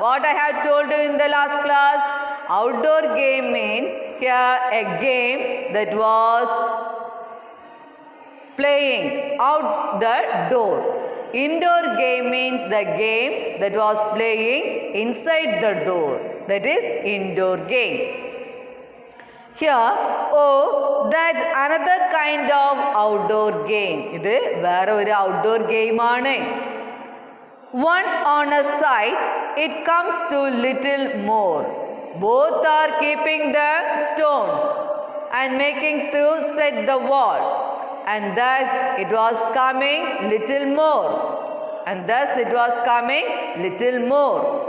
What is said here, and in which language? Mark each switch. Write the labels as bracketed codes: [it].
[en] What I have told you in the last class? Outdoor game means here a game that was playing out the door. Indoor game means the game that was playing inside the door. That is indoor game. Here, oh, that's another kind of outdoor game. [ml] ഇത് വേറെ ഒരു outdoor game ആണ്. [en] One on a side, it comes to little more. Both are keeping the stones and making to set the wall. And thus it was coming little more. And thus it was coming little more.